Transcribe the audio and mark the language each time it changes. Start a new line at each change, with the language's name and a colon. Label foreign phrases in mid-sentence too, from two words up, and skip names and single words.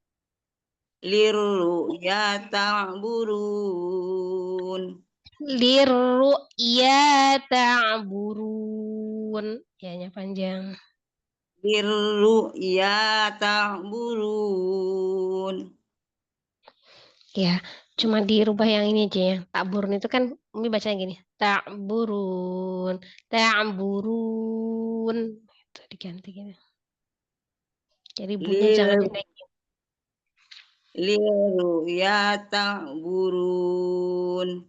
Arabic: للرؤيا تعبرون. للرؤيا تعبرون.
Indonesian: Ya-nya panjang.
Arabic: للرؤيا تعبرون.
Indonesian: Ya, cuma dirubah yang ini aja ya. Ta'burun itu kan Umi bacanya gini.
Arabic: تعبرون تعبرون.
Indonesian: Itu diganti gini. Jadi bunyinya jangan dinaikin.
Arabic: للرؤيا تعبرون.